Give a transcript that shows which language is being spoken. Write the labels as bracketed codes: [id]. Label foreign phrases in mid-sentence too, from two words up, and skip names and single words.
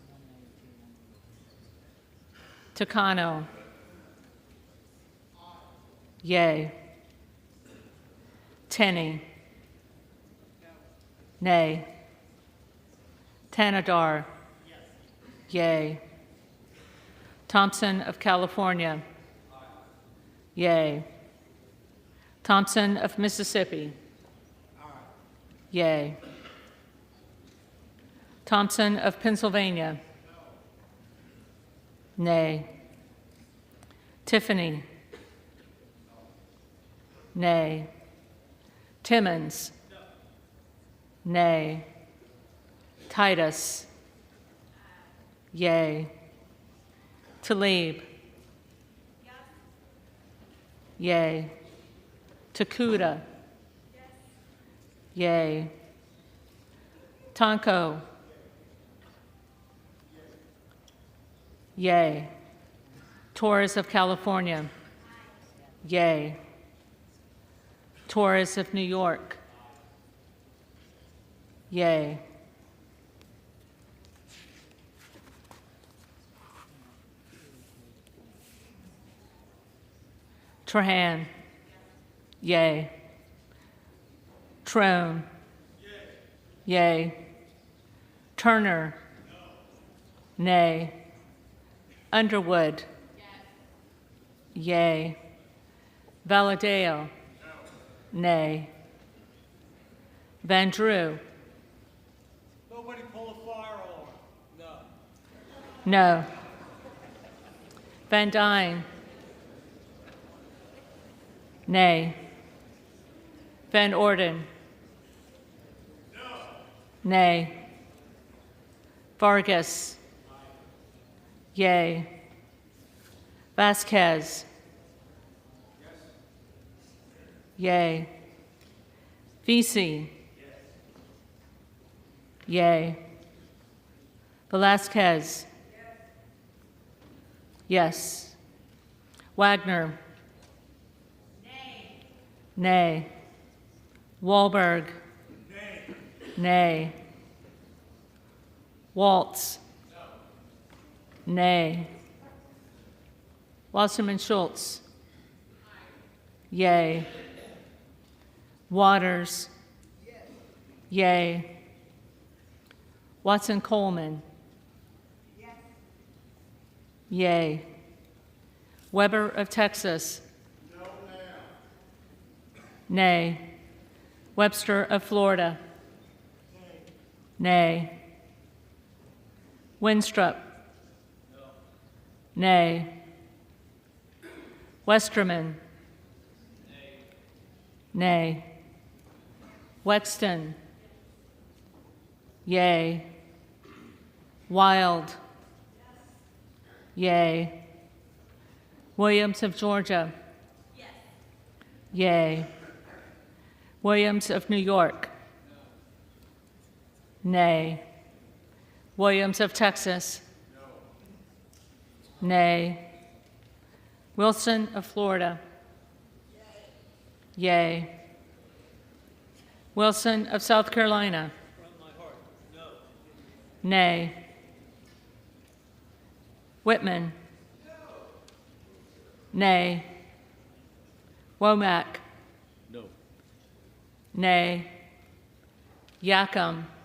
[en] Takano. Yea. Tenney. Nay. Tanadar. Yea. Thompson of California. Yea. Thompson of Mississippi. Yea. Thompson of Pennsylvania. Nay. Tiffany. Nay. Timmons. Nay. Titus. Yea. Talib. Yea. Takuda. Yea. Tonko. Yea. Torres of California. Yea. Torres of New York. Yea. Trahan. Yea. Trone. Yea. Turner. Nay. Underwood. Yea. Valadeo. Nay. Van Drew. Nobody pull a fire alarm. No. No. Van Dyne. Nay. Van Orden. No. Nay. Vargas. Yea. Vasquez. Yea. Vesey. Yea. Velasquez. Yes. Wagner. Nay. Wahlberg. Nay. Waltz. Nay. Wasserman Schultz. Yea. Waters. Yea. Watson Coleman. Yea. Weber of Texas. Nay. Webster of Florida. Nay. Winstrup. Nay. Westerman. Nay. Wexton. Yea. Wild. Yea. Williams of Georgia. Yea. Williams of New York. Nay. Williams of Texas. Nay. Wilson of Florida. Yea. Wilson of South Carolina. Nay. Whitman. Nay. Womack. No. Nay. Yacom.